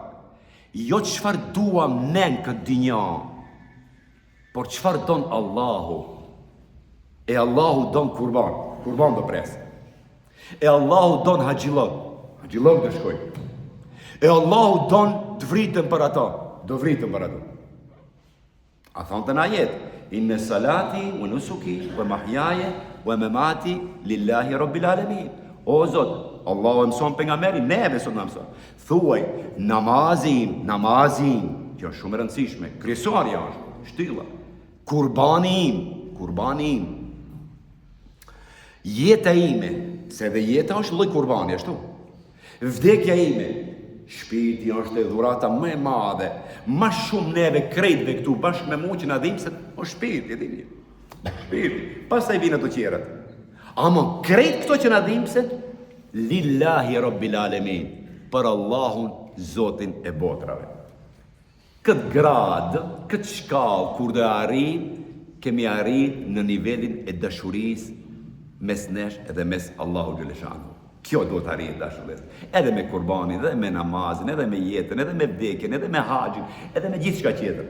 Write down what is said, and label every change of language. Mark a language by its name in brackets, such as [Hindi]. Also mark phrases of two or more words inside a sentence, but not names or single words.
[Albanian] Jo çfarë duam ne në këtë dynjë, por çfarë don Allahu. E Allahu don kurban do pres. E Allahu don haxhillok do shkoj. E Allahu don të vritën për ato, do vritën për ato. A thonë të në ajet, [Arabic] إن صلاتي، ونسكي، ومحياي، ومماتي، لله رب العالمين. [Albanian] O Zot, Allahu e mëson pejgamberin, neve sot na mëson. Thuaj, namazin, që është shumë e rëndësishme, kryesorja është, shtylla. Kurbani im. Jeta ime, se dhe jeta është lloj kurbani, ashtu. Vdekja ime, shpirti është e dhurata më e madhe, më shumë neve krejtve këtu bashkë me mua që na dhimbse, o shpirti, e dini. Shpirti, pastaj vinë ato tjerat. Ama krejt këto që na dhimbse, [Arabic] لله رب العالمين, [Albanian] për Allahun Zotin e botrave. Këtë gradë, këtë shkallë, kur dhe arrit, kemi arrit në nivelin e dashurisë mes nesh edhe mes Allahu Gjeleshanu. Kjo do të arrit dashurisë. Edhe me kurbanin, edhe me namazin, edhe me jetën, edhe me vdekjen, edhe me haxhin, edhe me gjithçka tjetër.